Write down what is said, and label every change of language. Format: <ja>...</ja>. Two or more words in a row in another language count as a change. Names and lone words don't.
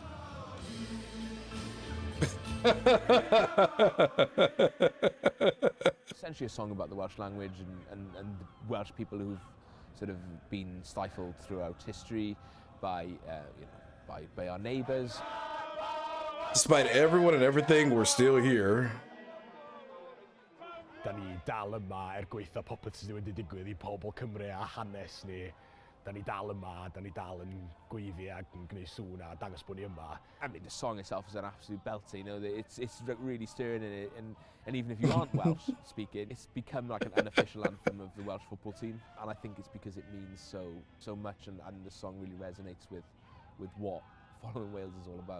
<en>Essentially a song about the Welsh language and the Welsh people who've sort of been stifled throughout history by by our neighbours. Despite everyone and everything, we're still here.</en> <cy>Da ni dal yma gweithio popeth sydd wedi digwydd I pobl Cymru a hanes ni. Da ni dal yma, da ni dal yn gweiddi ac yn gwneud sŵn a dangos bod ni yma.</cy> <en>I mean, the song itself is an absolute belter, you know, it's really stirring in it, and even if you aren't Welsh speaking, it's become like an unofficial anthem of the Welsh football team, and I think it's because it means so much, and the song really resonates with what following Wales is all about.</en>